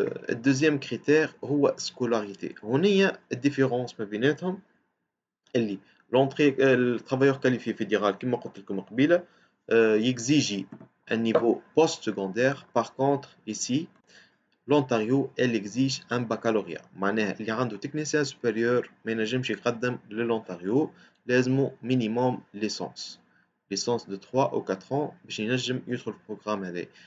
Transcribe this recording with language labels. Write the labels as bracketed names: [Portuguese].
[Arabic] الدوزيام كريتير هو سكولاريتي. هنا الديفيرونس ما بيناتهم اللي لونتري الترافايور كاليفي فيدرال كما قلت لكم قبيله يكزيجي [French] un niveau post-secondaire. Par contre, ici, l'Ontario, elle exige un baccalauréat. [Arabic] معناها اللي عنده technicien supérieur ما ينجمش يقدم للونتاريو، لازمو [French] minimum licence de 3 ou 4 ans [Arabic] باش ينجم يدخل في البروغرام هذا.